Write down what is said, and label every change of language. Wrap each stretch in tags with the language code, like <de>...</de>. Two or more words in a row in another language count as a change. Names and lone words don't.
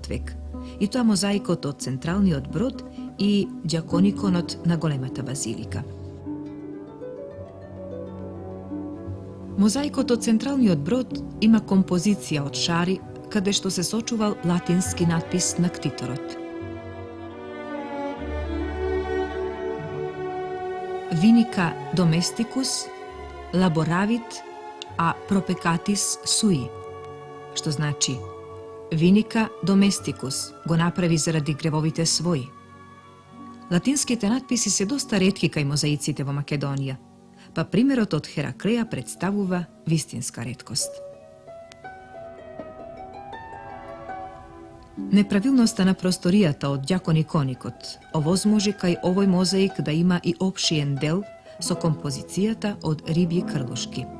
<mk>век, и тоа мозаикот од централниот брод и ѓакониконот на големата базилика. Мозаикот од централниот брод има композиција од шари, каде што се сочувал латински надпис на ктиторот.</mk> <la>Vinica domesticus laboravit a propecatis sui,</la> <mk>што значи</mk> <la>Vinica domesticus</la> <mk>го направи заради гревовите своји. Латинските надписи се доста ретки кај мозаиците во Македонија, па примерот од Хераклеја представува вистинска реткост. Неправилноста на просторијата од ѓакониконикот овозможи кај овој мозаик да има и опшиен дел со композицијата од рибји крлушки.</mk>